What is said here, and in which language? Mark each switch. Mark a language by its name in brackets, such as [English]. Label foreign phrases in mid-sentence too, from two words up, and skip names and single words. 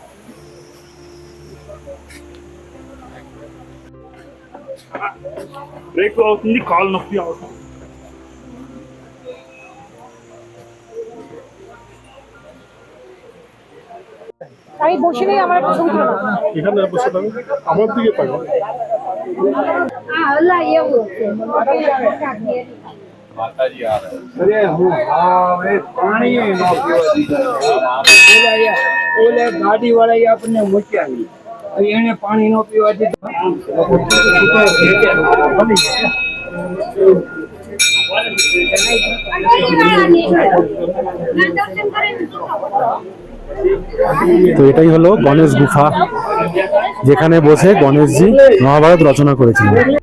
[Bangla] আমি বসে নেই, আমার একটা ছবি তোলা। এখানে বসে থাকো, আমার দিকে তাকাও। [Gujarati] ઓલે ગાડી વાળા આપણને મૂક્યા નહીં, એને પાણી નો પીવા દીધું. [Bangla] তো এটাই হলো গণেশ গুফা, যেখানে বসে গণেশজি মহাভারত রচনা করেছিলেন।